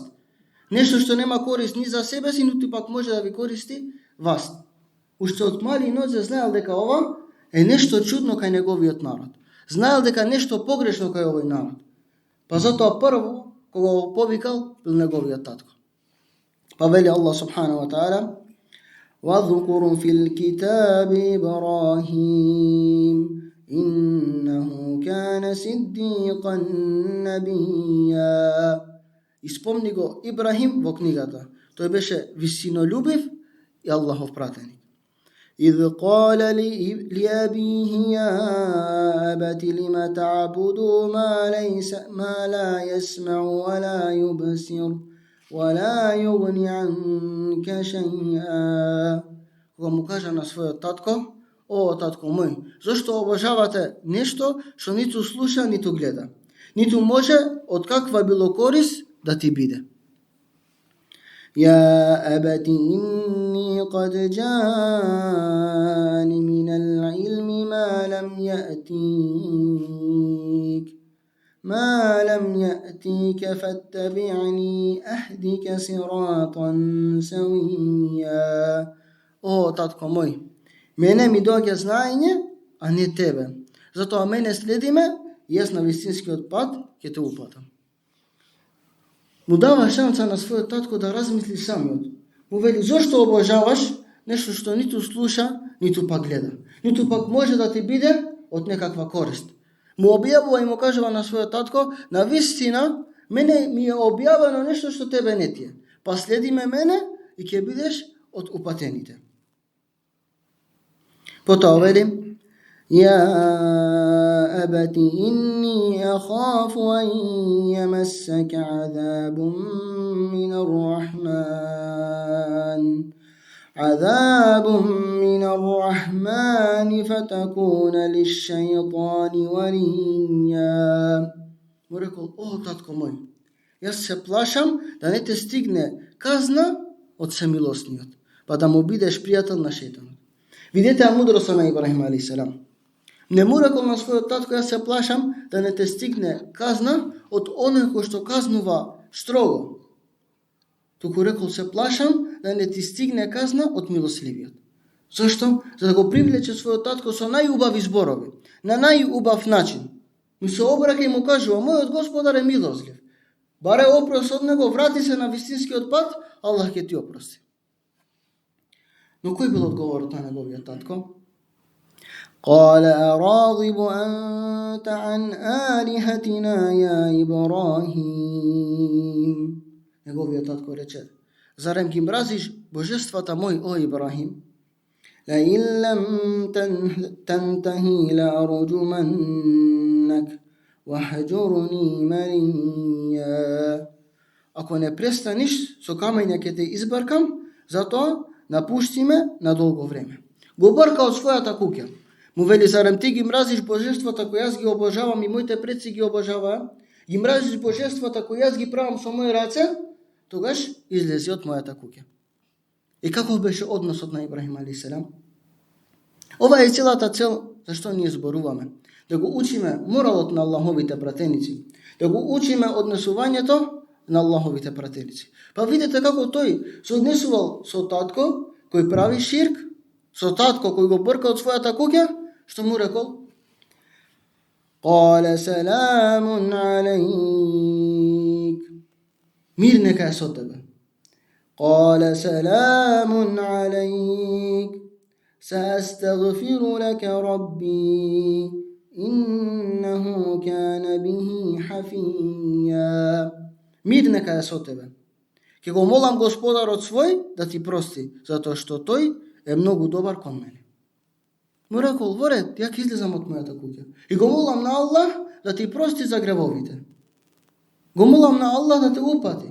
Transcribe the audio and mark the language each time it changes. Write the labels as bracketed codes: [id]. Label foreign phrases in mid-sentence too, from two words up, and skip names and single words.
[mk] Нешто што нема корист ни за себе си, ниту пак може да ви користи вас. Уште од мали нозе знаел дека ова е нешто чудно кај неговиот народ. Знаел дека нешто погрешно кај овој народ. Па затоа прво, кога го повикал, бил неговиот татко. Па вели [ar] الله سبحانه وتعالى: وَاذْكُرْ فِي الْكِتَابِ إِبْرَاهِيمَ إِنَّهُ كَانَ صِدِّيقًا نَبِيًّا. [mk] Испомни го Ибрахим во книгата. Тој беше висинолюбив и Аллахов пратеник. [ar] إِذْ قَالَ لِأَبِيهِ يَا أَبَتِ لِمَ تَعْبُدُ مَا لَا يَسْمَعُ وَلَا يُبْصِرُ وَلَا يُغْنِ عَنكَ شَيْئًا. [mk] Кога му кажа на својот татко: о, татко мој, зашто обожавате нешто што ниту слуша, ниту гледа, ниту може од каква било корис да ти биде. [ar] يا أبت إني قد جاءني من العلم ما لم يأتيك فاتبعني أهدك صراطا سويا. [mk] О, татко мој, мене ми доаѓа знаење, а не тебе. Затоа мене следиме и јас на вистинскиот пат ќе те упатам. Му дава шанса на својот татко да размисли самиот. Му вели: зошто обожаваш нешто што ниту слуша, ниту пак гледа, ниту пак може да ти биде од некаква корист. Му објавува и му кажува на својот татко: на вистина мене ми е објавено нешто што тебе не ти е. Па следи ме мене и ќе бидеш од упатените. Потоа вели: [ar] يا أبت إني أخاف أن يمسك عذاب من الرحمن فتكون للشيطان وليا. [mk] Му рекол: о, татко мој, јас се плашам да не те стигне казна од семилосниот, па да му бидеш пријател на шејтанот. Видете ја мудроста на Ибрахим алейхиссалам. Не му рекол на својот татко: јас се плашам да не те стигне казна од оној кој што казнува строго. Туку рекол: се плашам да не ти стигне казна од милосливиот. Зашто? За да го привлече својот татко со најубави зборови, на најубав начин. Му се обраќа и му кажува: мојот Господар е милослив. Баре опрос од него, врати се на вистинскиот пат, Аллах ќе ти опрости. Но кој бил одговорот на неговиот татко? [ar] قال أراغب أنت عن آلهتنا يا إبراهيم. [mk] Неговиот татко рече: зарем ги мразиш божествата мој, о Ибрахим? [ar] لئن لم تنتهي لأرجمنك واهجرني مليا. [mk] Ако не престаниш, со камења ќе те избркам, затоа напушти ме на долго време. Го брка од својата куќа. Му вели: зарем ти ги мразиш божествата кои јас ги обожавам и моите предци ги обожаваа? Ги мразиш божествата кои јас ги правам со мои раце? Тогаш излези од мојата куќа. И каков беше односот на Ибрахим алейхиссалам? Ова е целата цел зашто ние зборуваме. Да го учиме моралот на Аллаховите пратеници, да го учиме однесувањето на Аллаховите пратеници. Па видите како тој се однесувал со татко кој прави ширк, со татко кој го брка од својата куќа, што му рекол: [ar] قال سلام عليك. [mk] Мир нека е со тебе. [ar] قال سلام عليك سأستغفر لك ربي إنه كان به حفيا. [mk] Мир нека е со тебе. Ќе го молам Господарот свој да ти прости, затоа што тој е многу добар кон мене. Му рекол: во ред, ја ќе излезам од мојата куќа и го молам на Аллах да ти прости за гревовите. Го молам на Аллах да те упати.